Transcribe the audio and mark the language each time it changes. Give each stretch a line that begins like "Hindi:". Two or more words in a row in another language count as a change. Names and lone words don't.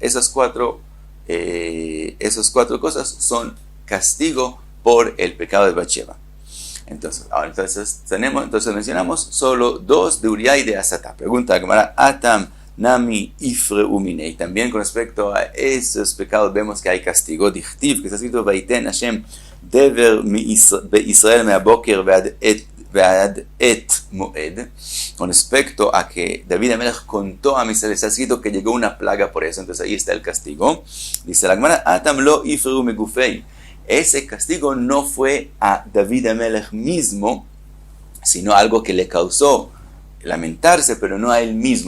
Spanish: Esas cuatro cosas son castigo por el pecado de Batsheva. Entonces mencionamos solo 2 de Uriah y de Asatá. Pregunta la Gemara,
Aramaic: התם נמי איפרע מיניה.
Spanish: También con respecto a esos pecados vemos que hay castigo. Dichtiv, que está escrito,
Hebrew: ויתן השם דבר ישראל מהבוקר ועד עת מועד.
Spanish: Con respecto a que David Amelech contó a Israel, está escrito que llegó una plaga por eso. Entonces ahí está el castigo. Dice la Gemara,
Aramaic: התם לא איפרע מגופיה.
Spanish: Ese castigo no fue a David Amelech mismo, sino algo que le causó lamentarse, pero no a él mismo.